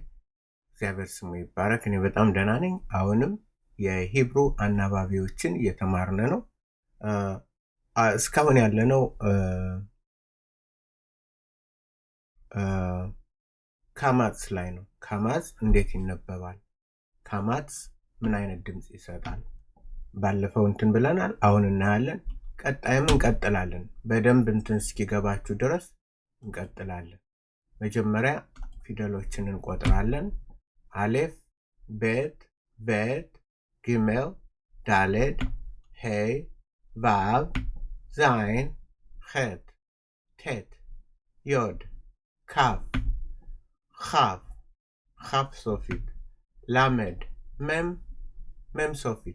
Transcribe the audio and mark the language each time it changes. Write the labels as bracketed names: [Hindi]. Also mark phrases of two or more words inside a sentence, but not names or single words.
[Amharic] እግዚአብሔር ስሙ ይባረክ። እኔ በጣም ደህና ነኝ። አሁንም የሂብሩ አናባቢዎችን እየተማርን ነው። እስካሁን ያለነው ካማትስ ላይ ነው። ካማትስ እንዴት ይነበባል? ካማትስ ምን አይነት ድምፅ ይሰጣል? ባለፈው እንትን ብለናል። አሁን እናያለን። ቀጣይም እንቀጥላለን። በደንብ እንትን እስኪገባችሁ ድረስ እንቀጥላለን። መጀመሪያ ፊደሎችን እንቆጥራለን። አሌፍ፣ ቤት፣ ቤት፣ ጊሜል፣ ዳሌድ፣ ሄይ፣ ቫቭ፣ ዛይን፣ ኼት፣ ቴት፣ ዮድ፣ ካፍ፣ ኻፍ፣ ኻፍ ሶፊት፣ ላሜድ፣ መም፣ መም ሶፊት፣